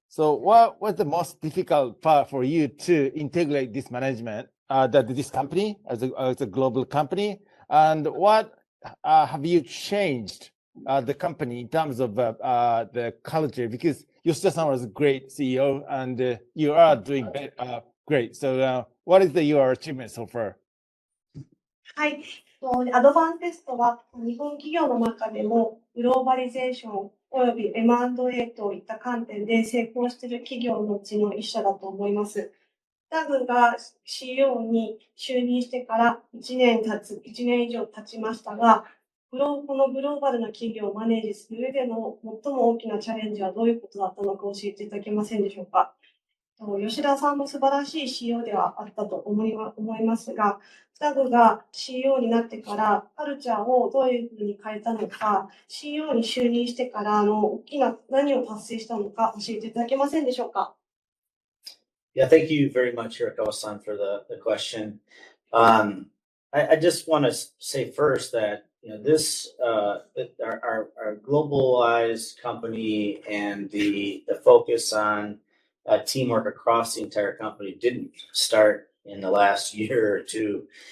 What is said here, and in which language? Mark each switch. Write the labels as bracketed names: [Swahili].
[English] So what was the most difficult part for you to integrate this management, this company as a global company? And what have you changed the company in terms of the culture? Because Yoshida-san was a great CEO and you are doing great. So what is your achievement so far? [Japanese] はい。アドバンテストは日本企業の中でもグローバリゼーションおよび M&A といった観点で成功している企業のうちの一社だと思います。タグが CEO に就任してから1年以上経ちましたが、このグローバルな企業をマネージする上での最も大きなチャレンジはどういうことだったのか教えていただけませんでしょうか。吉田さんも素晴らしい CEO ではあったと思いますが、タグが CEO になってからカルチャーをどういうふうに変えたのか、CEO に就任してから大きな何を達成したのか教えていただけませんでしょうか。 [English] Yeah, thank you very much, Hirakawa-san, for the question. I just want to say first that this our globalized company and the focus on teamwork across the entire company didn't start in the last year or two.